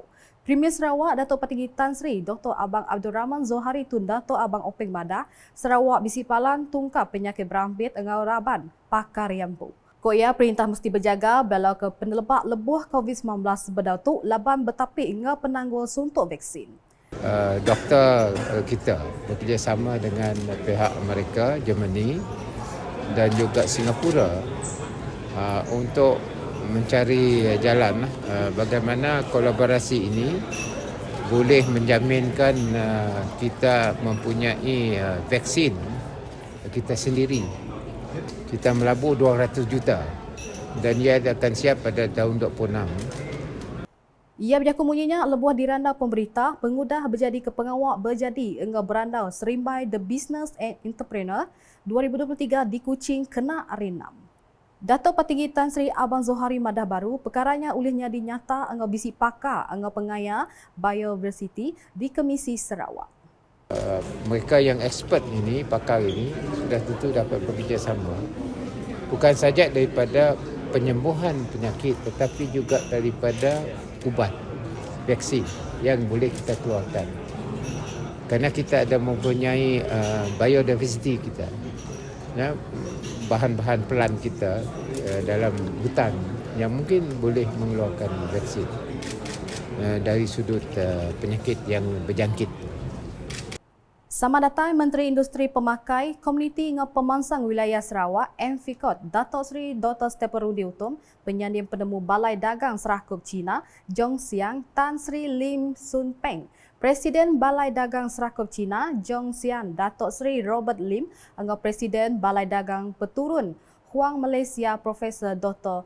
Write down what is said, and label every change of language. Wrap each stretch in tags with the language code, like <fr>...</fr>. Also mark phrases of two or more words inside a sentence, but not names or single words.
<iba>Premier Sarawak Dato' Petinggi Tan Sri Dr. Abang Abdul Rahman Zohari Tun Dato' Abang Openg Badah Sarawak bisi palan tungkap penyakit berampit engau raban pakar Yampu. Koya perintah mesti berjaga bela ke penelebak lebuh COVID-19 sebedau tu laban bertapi engau penanggul suntuk vaksin.</iba> <ms>Doktor kita bekerjasama dengan pihak Amerika, Germany dan juga Singapura untuk mencari jalan bagaimana kolaborasi ini boleh menjaminkan kita mempunyai vaksin kita sendiri. Kita melabur 200 juta dan ia akan siap pada tahun 26.</ms> <iba>Ia berjaku munyinya lebuh dirandau pemberita, pengudah berjadi ke pengawak berjadi engau berandau Serimbai The Business and Entrepreneur 2023 di Kuching kena arinam. Dato' Petinggi Tan Sri Abang Zohari Madah Baru, perkaranya ulihnya dinyata engau bisi pakar engau pengaya biodiversity di Komisi Sarawak.</iba> <ms>Mereka yang expert ini, pakar ini sudah tentu dapat bekerjasama bukan saja daripada penyembuhan penyakit tetapi juga daripada ubat, vaksin yang boleh kita keluarkan. Kerana kita ada mempunyai biodiversity kita, ya, bahan-bahan pelan kita dalam hutan yang mungkin boleh mengeluarkan vaksin dari sudut penyakit yang berjangkit.</ms> <iba>Sama datang Menteri Industri Pemakai Komuniti dengan Pemansang Wilayah Sarawak MFICOT Dato' Sri Dr. Stephen Rudi Utom, penyanding penemu Balai Dagang Serakup Cina Jong Siang Tan Sri Lim Sun Peng, Presiden Balai Dagang Serakup Cina Jong Sian Dato' Sri Robert Lim, dengan Presiden Balai Dagang Peturun Huang Malaysia Profesor Dr.</iba>